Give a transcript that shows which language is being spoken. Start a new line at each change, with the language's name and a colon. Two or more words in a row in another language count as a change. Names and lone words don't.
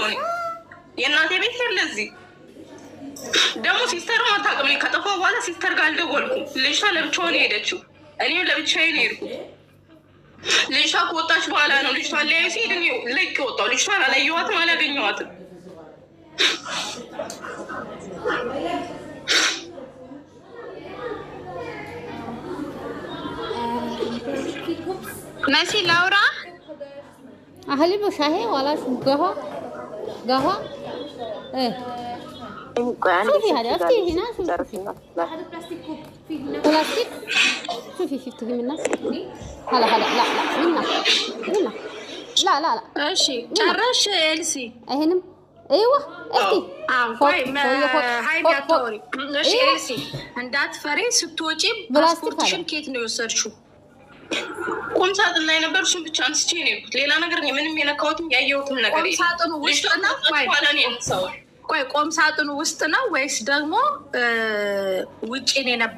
Amharic: እኔ የእናቴ ቤት የለ እዚህ ደግሞ ሲስተር ማታውቅም። እኔ ከጠፋሁ በኋላ ሲስተር ጋር አልደወልኩም። ልጅቷ ለብቻዋን ሄደችው፣ እኔም ለብቻዬ ነው የሄድኩት። ልጅቷ ከወጣች በኋላ ነው ልጅቷ ላይ ሲሄድ እኔ ለቅ ወጣሁ። ልጅቷን አላየኋትም፣ አላገኘኋትም። መሲ ላውራ
Arabic: أهلي بشاهي ولا شو قهوة شوفي هذا افتحي هنا شوفي بلاستيك شوفي شفتي منها هلا لا هنا لا
Amharic: ماشي ጨረሽ ኤልሲ
Arabic: هنا ايوه افتحي
Amharic: هاي ቢያቶሪ እሺ ኤልሲ እንዳትፈሪ ስትወጪ ፓስፖርትሽን ኬት ነው የወሰድሽው? ቁም ሳጥን ላይ ነበር። እሱን ብቻ አንስቼ ነው የሄድኩት። ሌላ ነገር ምንም የነካሁትም ያየሁትም ነገር የለም። ቁም ሳጥኑ ውስጥ ነው? ቆይ ቁም ሳጥኑ ውስጥ ነው ወይስ ደግሞ ውጪ ነው የነበር?